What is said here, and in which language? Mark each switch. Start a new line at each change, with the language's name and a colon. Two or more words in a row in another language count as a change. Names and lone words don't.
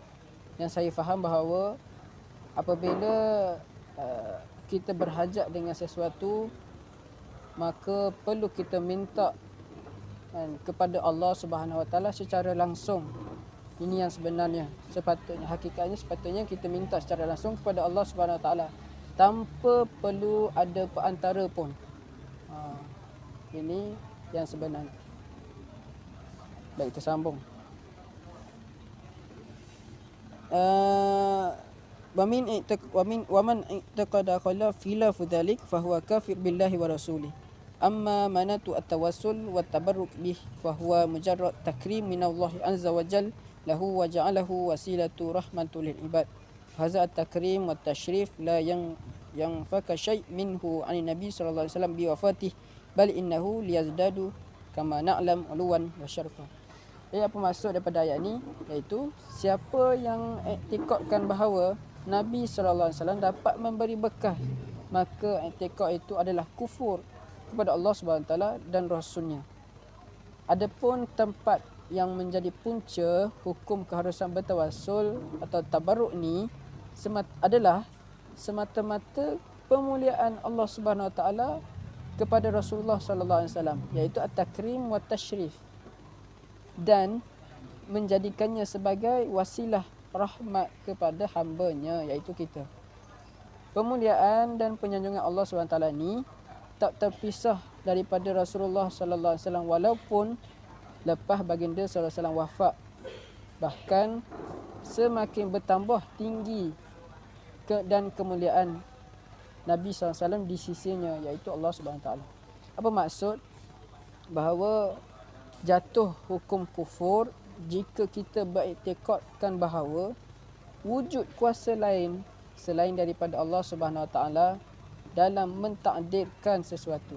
Malay: Yang saya faham bahawa apabila kita berhajat dengan sesuatu, maka perlu kita minta kepada Allah
Arabic: سبحانه وتعالى
Malay: secara langsung. Ini yang sebenarnya, hakikatnya sepatutnya kita minta secara langsung kepada Allah
Arabic: سبحانه وتعالى
Malay: tanpa perlu ada perantara pun. Ini yang sebenarnya. Baik, kita sambung.
Arabic: ومن اعتقد خلاف ذلك فهو كافر بالله ورسوله. أما مناط التوسل والتبرك به فهو مجرد تكريم من الله عز وجل له وجعله وسيلة رحمة للعباد. هذا التكريم والتشريف لا ينفك شيء منه عن النبي صلى الله عليه وسلم بوفاته بل إنه ليزداد كما نعلم علوا وشرفا.
Malay: Apa maksud daripada ayat ni? Iaitu siapa yang iktikadkan bahawa Nabi
Arabic: صلى الله عليه وسلم
Malay: dapat memberi berkah, maka iktikad itu adalah kufur kepada Allah
Arabic: سبحانه تعالى
Malay: dan rasulnya. Adapun tempat yang menjadi punca hukum keharusan bertawassul atau tabarruk ni adalah semata-mata pemuliaan Allah
Arabic: سبحانه تعالى
Malay: kepada Rasulullah
Arabic: صلى الله عليه وسلم,
Malay: iaitu
Arabic: التكريم والتشريف,
Malay: dan menjadikannya sebagai wasilah rahmat kepada hamba-Nya, iaitu kita. Pemuliaan dan penyanjungan Allah SWT ni tak terpisah daripada Rasulullah
Arabic: صلى الله عليه وسلم
Malay: walaupun lepas baginda
Arabic: صلى الله عليه وسلم
Malay: wafat. Bahkan semakin bertambah tinggi dan kemuliaan Nabi
Arabic: صلى الله عليه وسلم
Malay: di sisinya, iaitu Allah SWT. Apa maksud? Bahawa jatuh hukum kufur jika kita beriktikadkan bahawa wujud kuasa lain selain daripada Allah
Arabic: سبحانه وتعالى
Malay: dalam mentakdirkan sesuatu.